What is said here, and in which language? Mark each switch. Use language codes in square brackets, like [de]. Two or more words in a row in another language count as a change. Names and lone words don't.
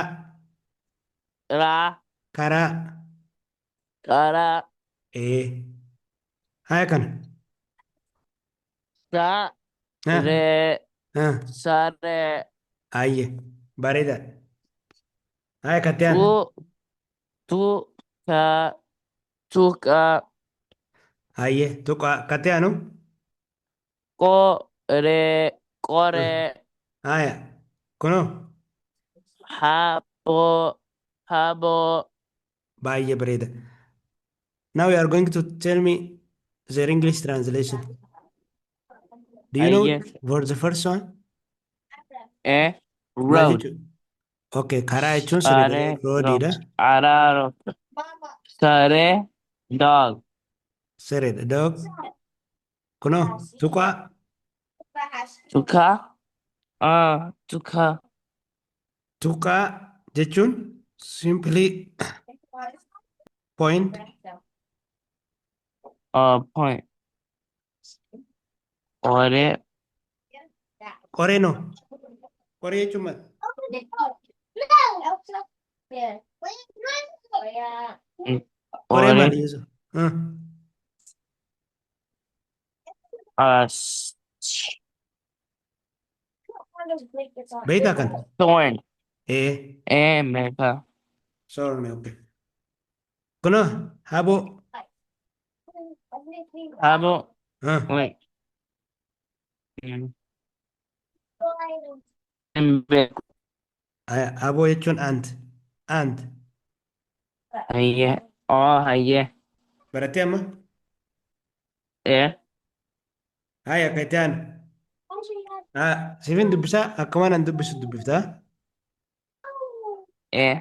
[om] Raa. karaa. Karaa. Haya kana. Sa. Ah, Re. ah, Sare. ayye bareeda. Haya kattaan. Tu. Tuka. Tuka. Ayye tuqa katteenu. Kore. Kore. Haya kuno Habo. Habo. baay'ee bareeda. [en] Now you are going to tell me their English translation. Do you know [om] Aye. [en] for the first one? Eh? [om] Maal [en] Road. [om] jechuudha? Okay, karaa jechuun sirrii Sare. Road. roodiidha. Araro. Sare. Dog. Sirriidha. Dog. Kunoo tuqaa. Tuka. Tuka. Tuqaa jechuun [en] simply point. Point. [om] Ore. Qoree no. Qoree jechuun maal? Mm, Ore Ore. maali Yusuf? Ah, As. beektaa kan? [en] Thorn. Eh, [om] Mepa. [en] sorry, okay. [om] Kuno, habo. Abo. Ah, [en] Wait. Mm, Mbeku. [om] habo jechuun ant. Ant. Hayye. Oh, hayye. Barattee amma? Eh. Haya, kaitaan. Siifin dubbisaa akka waan an dubbisu dubbiftaa. Eh.